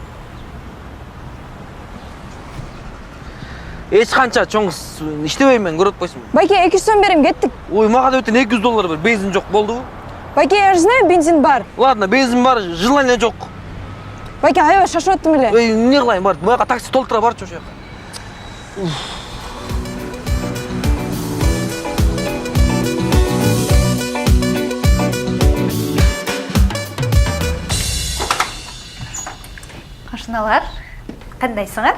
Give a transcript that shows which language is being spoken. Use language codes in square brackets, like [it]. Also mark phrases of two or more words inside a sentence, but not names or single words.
[ky] Эч канча чоң иштебейм мен, көрөт койсуң. Байке, 200 сом берем, кеттик. Ой, мага да өтөн $200 бер, бензин жок болдубу? Байке, [ru] я же знаю, [ky] бензин бар. Ладно, бензин бар, желание жок. Байке, аябай шашып аттым эле. Эмне кылайын, бар, буяка такси толтура барчы ошо жака. Кошуналар, кандайсыңар?